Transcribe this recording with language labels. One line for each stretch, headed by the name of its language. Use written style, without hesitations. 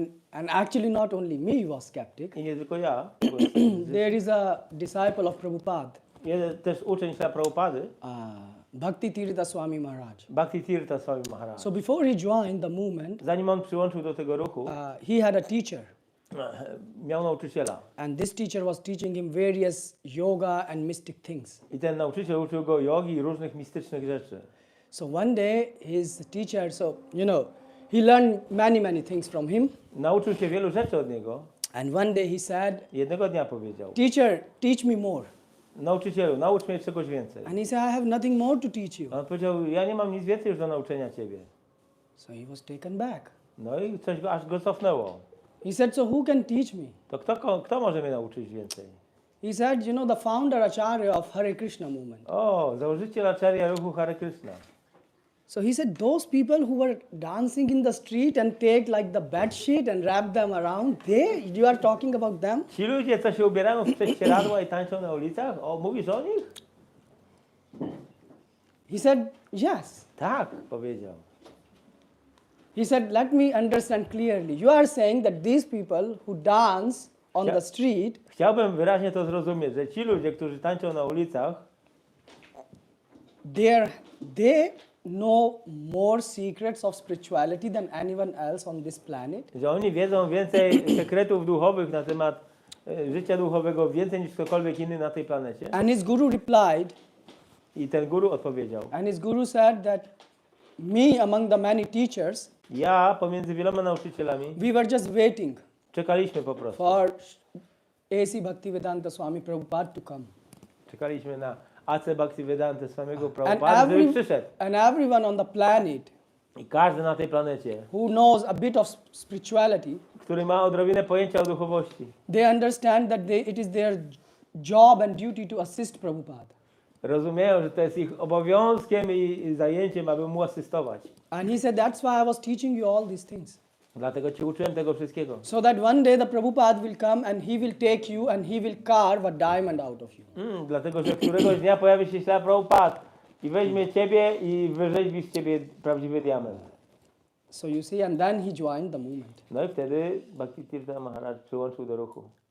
English: And actually not only me was skeptic.
Polish: I nie tylko ja.
English: There is a disciple of Prabhupada.
Polish: Jeden też uczeń Śrila Prabhupady,
English: Bhakti Tirtha Swami Maharaj.
Polish: Bhakti Tirtha Swami Maharaj.
English: So before he joined the movement,
Polish: Zanim on przyłączył do tego ruchu,
English: he had a teacher.
Polish: miał nauczyciela.
English: And this teacher was teaching him various yoga and mystic things.
Polish: I ten nauczyciel uczył go jogi i różnych mistycznych rzeczy.
English: So one day his teacher, he learned many things from him.
Polish: Nauczył się wielu rzeczy od niego.
English: And one day he said,
Polish: Jednego dnia powiedział:
English: "Teacher, teach me more."
Polish: Nauczycielu, naucz mnie czegoś więcej.
English: And he said, "I have nothing more to teach you."
Polish: A on powiedział: ja nie mam nic więcej już do nauczenia ciebie.
English: So he was taken back.
Polish: No i coś aż go cofnęło.
English: He said, "So who can teach me?"
Polish: To kto może mnie nauczyć więcej?
English: He said, the founder Acharya of Hare Krishna movement.
Polish: O, założyciel Acharya ruchu Hare Krishna.
English: So he said, those people who were dancing in the street and take like the bed sheet and wrap them around, you are talking about them?
Polish: Ci ludzie, co się ubierają w prześcieradła i tańczą na ulicach, mówisz o nich?
English: He said, yes.
Polish: Tak, powiedział.
English: He said, let me understand clearly. You are saying that these people who dance on the street,
Polish: Chciałbym wyraźnie to zrozumieć, że ci ludzie, którzy tańczą na ulicach,
English: they know more secrets of spirituality than anyone else on this planet.
Polish: że oni wiedzą więcej sekretów duchowych na temat życia duchowego, więcej niż ktokolwiek inny na tej planecie.
English: And his guru replied,
Polish: I ten guru odpowiedział.
English: and his guru said that me among the many teachers,
Polish: Ja pomiędzy wieloma nauczycielami
English: we were just waiting
Polish: czekaliśmy po prostu.
English: for A.C. Bhaktivedanta Swami Prabhupada to come.
Polish: Czekaliśmy na A.C. Bhaktivedanta Swamiego
English: And,
Polish: Prabhupada, żeby przyszedł.
English: and everyone on the planet
Polish: I każdy na tej planecie,
English: who knows a bit of spirituality,
Polish: który ma odrobinę pojęcia o duchowości,
English: they understand that it is their job and duty to assist Prabhupada.
Polish: rozumieją, że to jest ich obowiązkiem i zajęciem, aby mu asystować.
English: And he said, that's why I was teaching you all these things.
Polish: Dlatego Cię uczyłem tego wszystkiego.
English: So that one day the Prabhupada will come and he will take you and he will carve a diamond out of you.
Polish: Dlatego, że któregoś dnia pojawi się ślad Prabhupada i weźmie Ciebie i wyrzeźbi z Ciebie prawdziwy diament.
English: So you see, and then he joined the movement.
Polish: No i wtedy Bhaktivedanta Maharaj przyłączył do ruchu.